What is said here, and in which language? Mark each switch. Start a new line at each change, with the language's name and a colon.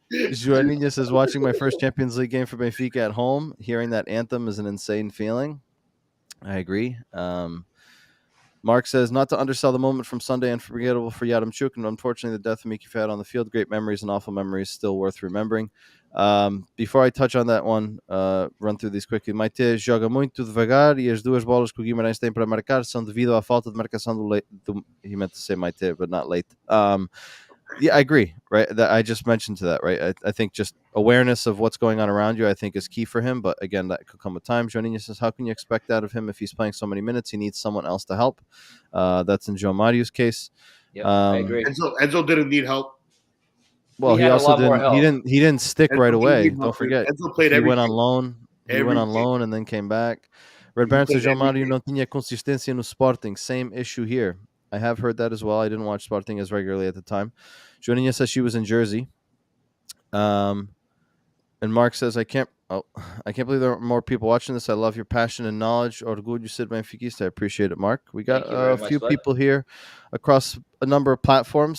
English: Joaninha says watching my first Champions League game for Benfica at home, hearing that anthem is an insane feeling. I agree. Mark says, not to undersell the moment from Sunday, unforgettable for Yaremchuk, and unfortunately the death of Miki Fad on the field. Great memories and awful memories, still worth remembering. Before I touch on that one, run through these quickly.
Portuguese: Maite joga muito devagar e as duas bolas que o Guimarães tem para marcar são devido à falta de marcação do
English: he meant to say Maite, but not late. Yeah, I agree, right? That I just mentioned to that, right? I think just awareness of what's going on around you, I think, is key for him. But again, that could come with time. Joaninha says, how can you expect that of him if he's playing so many minutes? He needs someone else to help. That's in Joe Mario's case. Yeah, I agree. Enzo didn't need help. Well, he also didn't. He didn't stick right away. Don't forget. Enzo played he everything. Went on loan. He went on loan and then came back.
Portuguese: Red Baron says, Joe Mario não tinha consistência no Sporting.
English: Same issue here. I have heard that as well. I didn't watch Sporting as regularly at the time. Joaninha says she was in Jersey. And Mark says, I can't believe there are more people watching this. I love your passion and knowledge.
Portuguese: Orgulho ser benfiquista.
English: I appreciate it, Mark. We got a few people here across a number of platforms.